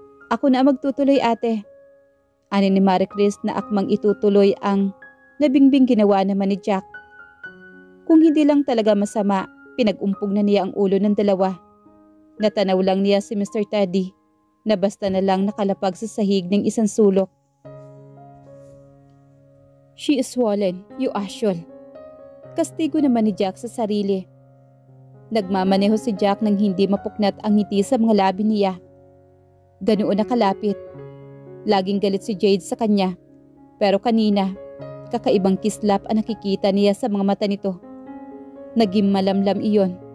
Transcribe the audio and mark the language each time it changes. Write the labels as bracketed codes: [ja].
[tl] Ako na magtutuloy, ate. Ani ni Marie Chris na akmang itutuloy ang nabingbing ginawa naman ni Jack. Kung hindi lang talaga masama, pinag-umpog na niya ang ulo ng dalawa. Natanaw lang niya si Mr. Teddy na basta na lang nakalapag sa sahig ng isang sulok. [en] She is swollen, you asshole. [tl] Kastigo naman ni Jack sa sarili. Nagmamaneho si Jack nang hindi mapuknat ang ngiti sa mga labi niya. Ganoon na kalapit. Laging galit si Jade sa kanya. Pero kanina, kakaibang kislap ang nakikita niya sa mga mata nito. Naging malamlam iyon.